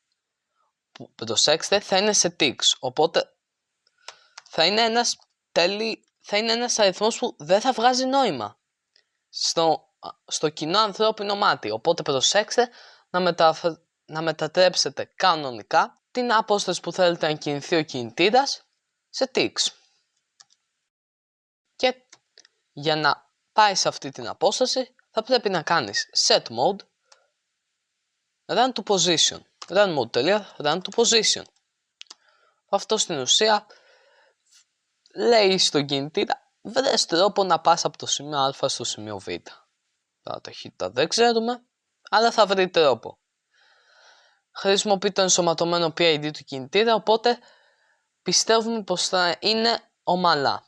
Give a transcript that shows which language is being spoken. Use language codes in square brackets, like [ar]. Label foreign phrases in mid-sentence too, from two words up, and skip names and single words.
[el] Που προσέξτε, θα είναι σε ticks, οπότε θα είναι ένας αριθμός που δεν θα βγάζει νόημα στο κοινό ανθρώπινο μάτι. Οπότε προσέξτε να μετατρέψετε κανονικά την απόσταση που θέλετε να κινηθεί ο κινητήρας σε ticks. Και για να πάει σε αυτή την απόσταση θα πρέπει να κάνεις [en] set mode run to position. Run mode.run to position. [el] Αυτό στην ουσία λέει στον κινητήρα βρες τρόπο να πας από το σημείο α στο σημείο β. Τα ταχύτητα δεν ξέρουμε, αλλά θα βρει τρόπο. Χρησιμοποιεί το ενσωματωμένο PID του κινητήρα, οπότε πιστεύουμε πως θα είναι ομαλά.